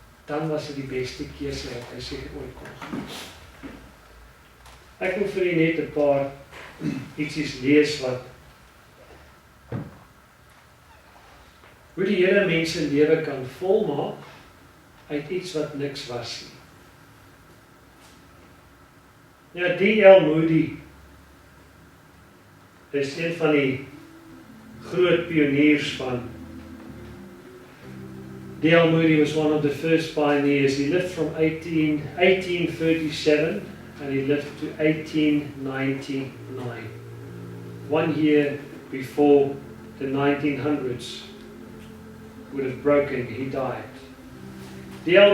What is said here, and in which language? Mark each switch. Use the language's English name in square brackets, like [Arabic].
[Afrikaans] Dan was dit die beste keuse wat hy seker ooit kon gemaak. Ek wil vir julle net 'n paar ietsies lees wat hoe die Here mense lewe kan volmaak uit iets wat niks was nie. Ja, D.L. Moody is een van die groot pioniers van. [English] D.L. Moody was one of the first pioneers. He lived from 1837 and he lived to 1899. 1 year before the 1900s would have broken, he died. D.L.